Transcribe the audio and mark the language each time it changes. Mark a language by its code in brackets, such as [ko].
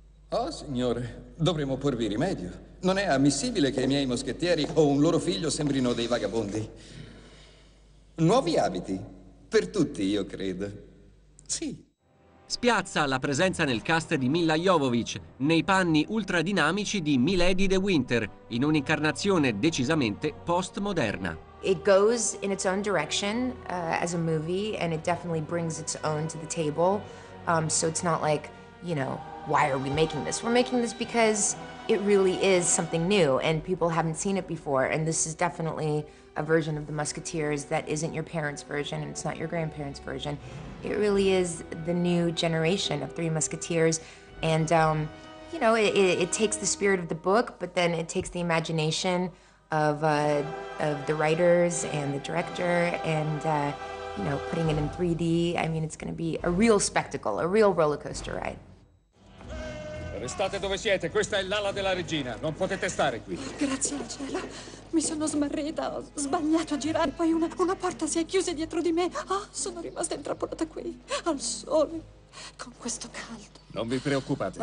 [it] Oh, signore, dovremo porvi rimedio. Non è ammissibile che i miei moschettieri o un loro figlio sembrino dei vagabondi. Nuovi abiti? Per tutti, io credo. Sì. Spiazza la presenza nel cast di Milla Jovovich nei panni ultradinamici di Milady de Winter, in un'incarnazione decisamente postmoderna. [en] It goes in its own direction as a movie, and it definitely brings its own to the table. So it's not like, you know, why are we making this? We're making this because it really is something new, and people haven't seen it before, and this is definitely a version of the Musketeers that isn't your parents' version, and it's not your grandparents' version. It really is the new generation of Three Musketeers, and you know, it takes the spirit of the book, but then it takes the imagination of the writers and the director, and you know, putting it in 3D. I mean, it's going to be a real spectacle, a real roller coaster ride. [it] Restate dove siete, questa è l'ala della regina, non potete stare qui. Grazie al cielo. Mi sono smarrita, ho sbagliato a girare, poi una porta si è chiusa dietro di me. Ah, sono rimasta intrappolata qui, al sole, con questo caldo. Non vi preoccupate.